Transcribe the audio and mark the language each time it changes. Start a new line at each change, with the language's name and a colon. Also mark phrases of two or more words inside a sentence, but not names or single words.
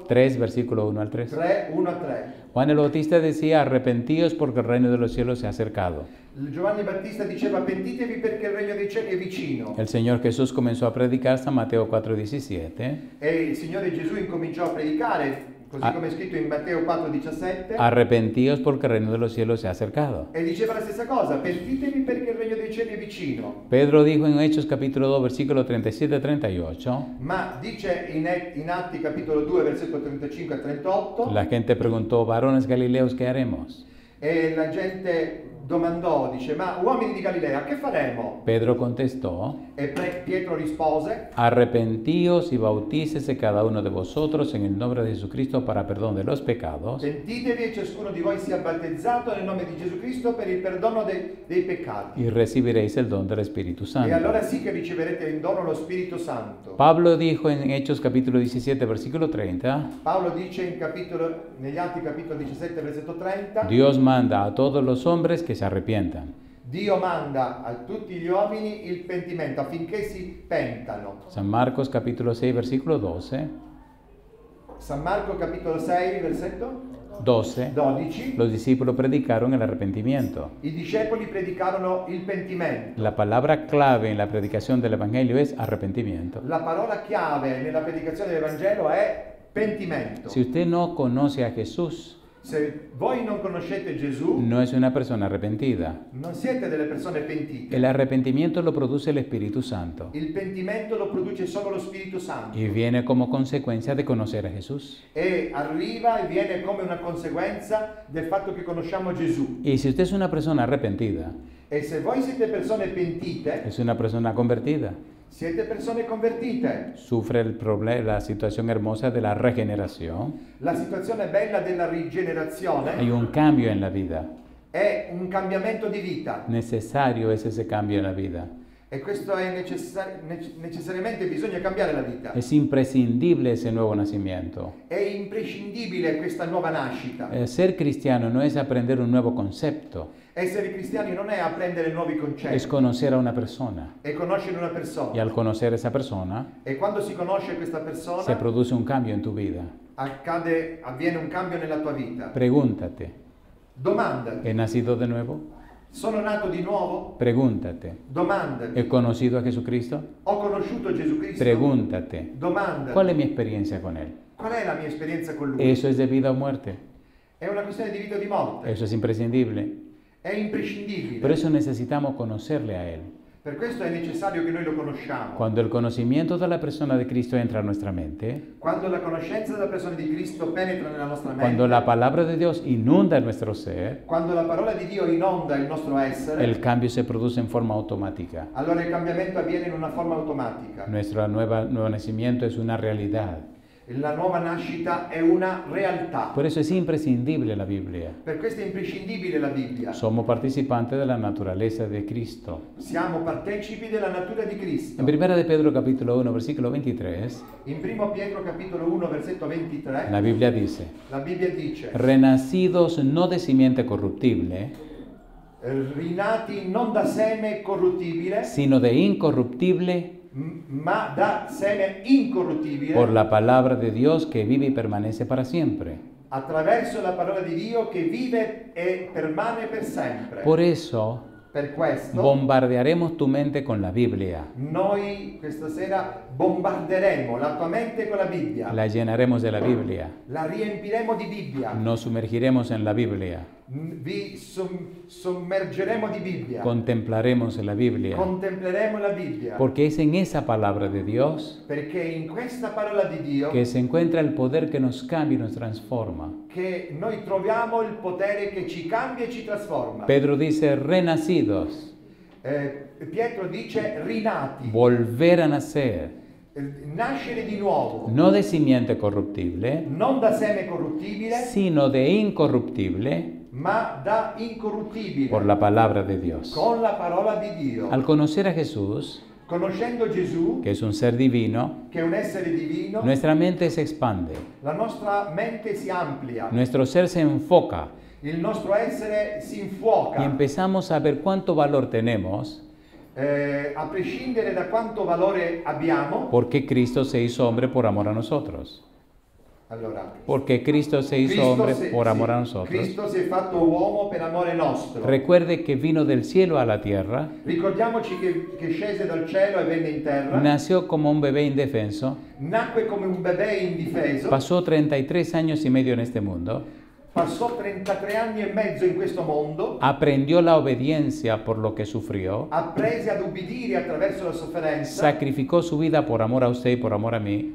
Spanish: 3, versículo 1 al 3. 3, 1 a 3. Juan el Bautista decía, arrepentíos porque el reino de los cielos se ha acercado.
Italian: Giovanni Battista diceva pentitevi perché il regno dei cieli è vicino.
Spanish: El Señor Jesús comenzó a predicar San Mateo 4, 17.
Italian: E il Signore Gesù incominciò a predicare, così come è scritto in Matteo 4,17,
Spanish: Arrepentíos porque el reino de los cielos se ha acercado.
Italian: e diceva la stessa cosa, pentitevi perché il regno dei cieli è vicino.
Spanish: Pedro dijo en Hechos capítulo 2, versículo 37-38,
Italian: Ma dice in Atti capitolo 2, versetto 35 a 38,
Spanish: la gente preguntó, varones galileos, ¿qué haremos?
Italian: e la gente domandò, dice, ma uomini di Galilea, che faremo?
Spanish: Pedro contestó,
Italian: E Pietro rispose,
Spanish: arrepentíos y bautícese cada uno de vosotros en el nombre de Jesucristo para perdón de los pecados
Italian: pentitevi e ciascuno di voi sia battezzato nel nome di Gesù Cristo per il perdono dei peccati.
Spanish: y recibiréis el don del Espíritu
Italian: E Santo. allora sì che riceverete in dono lo Spirito Santo.
Spanish: Pablo dijo en Hechos capítulo 17, versículo 30,
Italian: Paolo dice negli Atti capitolo 17, versetto 30,
Spanish: Dios manda a todos los hombres que se arrepientan.
Italian: Dio manda a tutti gli uomini il pentimento affinché si pentano.
Spanish: San Marcos capítulo 6, versículo 12,
Italian: San Marco capitolo 6, versetto 12,
Spanish: 12, los discípulos predicaron el arrepentimiento.
Italian: i discepoli predicarono il pentimento.
Spanish: La palabra clave en la predicación del Evangelio es arrepentimiento.
Italian: La parola chiave nella predicazione del Vangelo è pentimento.
Spanish: Si usted no conoce a Jesús,
Italian: Se voi non conoscete Gesù,
Spanish: no es una persona arrepentida.
Italian: non siete delle persone pentite.
Spanish: El arrepentimiento lo produce el Espíritu Santo
Italian: Il pentimento lo produce solo lo Spirito Santo
Spanish: y viene como consecuencia de conocer a Jesús.
Italian: e arriva e viene come una conseguenza del fatto che conosciamo Gesù.
Spanish: Y si usted es una persona arrepentida,
Italian: E se voi siete persone pentite,
Spanish: es una persona convertida.
Italian: Siete persone convertite.
Spanish: sufre la situación hermosa de la regeneración.
Italian: La situazione bella della rigenerazione
Spanish: Hay un cambio en la vida.
Italian: è un cambiamento di vita.
Spanish: Necesario es ese cambio en la vida.
Italian: E questo è necessariamente bisogna cambiare la vita.
Spanish: Es imprescindible ese nuevo nacimiento.
Italian: È imprescindibile questa nuova nascita.
Spanish: Ser cristiano no es aprender un nuevo concepto,
Italian: Essere cristiani non è apprendere nuovi
Spanish: es
Italian: concetti,
Spanish: conocer a una persona.
Italian: è conoscere una
Spanish: Y
Italian: persona.
Spanish: al conocer a esa persona,
Italian: E quando si conosce questa
Spanish: se
Italian: persona,
Spanish: produce un cambio en tu vida.
Italian: avviene un cambio nella tua vita.
Spanish: Pregúntate,
Italian: Domandati,
Spanish: ¿he nacido de nuevo?
Italian: sono nato di nuovo?
Spanish: Pregúntate,
Italian: Domandati,
Spanish: ¿he conocido a Jesucristo?
Italian: ho conosciuto Gesù Cristo?
Spanish: Pregúntate,
Italian: Domandati,
Spanish: ¿cuál es mi experiencia con Él?
Italian: qual è la mia esperienza con Lui?
Spanish: ¿Eso es de vida o muerte?
Italian: È una questione di vita o di morte,
Spanish: Eso es imprescindible.
Italian: è imprescindibile.
Spanish: Por eso necesitamos conocerle a Él.
Italian: Per questo è necessario che noi lo conosciamo.
Spanish: Cuando el conocimiento de la persona de Cristo entra a nuestra mente,
Italian: Quando la conoscenza della persona di Cristo penetra nella nostra mente,
Spanish: cuando la palabra de Dios inunda nuestro ser,
Italian: quando la parola di Dio inonda il nostro essere,
Spanish: el cambio se produce en forma automática.
Italian: allora il cambiamento avviene in una forma automatica.
Spanish: Nuestro nuevo nacimiento es una realidad.
Italian: La nuova nascita è una realtà.
Spanish: Por eso es imprescindible la Biblia.
Italian: Per questo è imprescindibile la Bibbia.
Spanish: Somos participantes de la naturaleza de Cristo.
Italian: Siamo partecipi della natura di Cristo.
Spanish: En 1 de Pedro capítulo 1, versículo 23,
Italian: In 1 Pietro capitolo 1 versetto 23
Spanish: la Biblia dice,
Italian: la Bibbia dice:
Spanish: renacidos no de simiente corruptible,
Italian: rinati non da seme corruttibile,
Spanish: sino de incorruptible,
Italian: ma da seme incorruttibile,
Spanish: por la palabra de Dios que vive y permanece para siempre.
Italian: attraverso la parola di Dio che vive e permane per sempre.
Spanish: Por eso
Italian: Per questo
Spanish: bombardearemos tu mente con la Biblia,
Italian: noi questa sera bombarderemo la tua mente con la Bibbia,
Spanish: la llenaremos de la Biblia,
Italian: la riempiremo di Bibbia,
Spanish: nos sumergiremos en la Biblia,
Italian: vi sommergeremo di Bibbia,
Spanish: contemplaremos la Biblia,
Italian: contempleremo la Bibbia,
Spanish: porque es en esa palabra de Dios
Italian: perché in questa parola di Dio
Spanish: que se encuentra el poder que nos cambia y nos transforma.
Italian: che noi troviamo il potere che ci cambia e ci trasforma.
Spanish: Pedro dice, renacidos,
Italian: Pietro dice rinati,
Spanish: volver a nacer,
Italian: nascere di nuovo,
Spanish: no de simiente corruptible,
Italian: non da seme corruttibile,
Spanish: sino de incorruptible,
Italian: ma da incorruttibile,
Spanish: por la palabra de Dios.
Italian: con la parola di Dio.
Spanish: Al conocer a Jesús,
Italian: Conoscendo Gesù,
Spanish: que es un ser divino,
Italian: che è un essere divino,
Spanish: nuestra mente se expande,
Italian: la nostra mente si amplia,
Spanish: nuestro ser se enfoca
Italian: il nostro essere si
Spanish: y
Italian: infuoca,
Spanish: empezamos a ver cuánto valor tenemos
Italian: a prescindere da quanto valore abbiamo.
Spanish: porque Cristo se hizo hombre por amor a nosotros.
Italian: Allora,
Spanish: Porque Cristo se hizo hombre por amor a nosotros.
Italian: Cristo si è fatto uomo per amore nostro.
Spanish: Recuerde que vino del cielo a la tierra,
Italian: Ricordiamoci che scese dal cielo e venne in terra,
Spanish: nació como un bebé indefenso,
Italian: nacque come un bebè indifeso,
Spanish: pasó 33 años y medio en este mundo,
Italian: passò 33 anni e mezzo in questo mondo,
Spanish: aprendió la obediencia por lo que sufrió,
Italian: apprese ad ubbidire attraverso la sofferenza,
Spanish: sacrificó su vida por amor a usted y por amor a mí,